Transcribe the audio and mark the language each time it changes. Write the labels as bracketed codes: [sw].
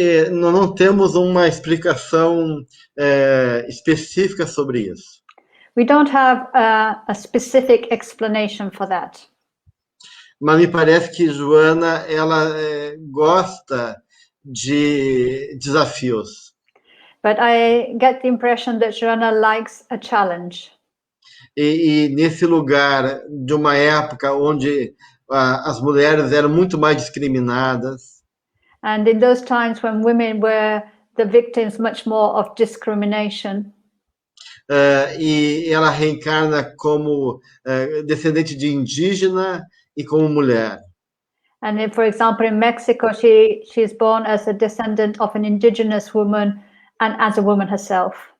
[pt] Não temos uma explicação específica sobre isso. [en] We don't have a specific explanation for that. [pt] Mas me parece que Joana ela gosta de desafios. [en] But I get the impression that Joanna likes a challenge. [pt] E nesse lugar de uma época onde as mulheres eram muito mais discriminadas. [en] And in those times when women were the victims much more of discrimination. [pt] E ela reencarna como descendente de indígena e como mulher. [en] And if, for example, in Mexico, she's born as a descendant of an indigenous woman and as a woman herself.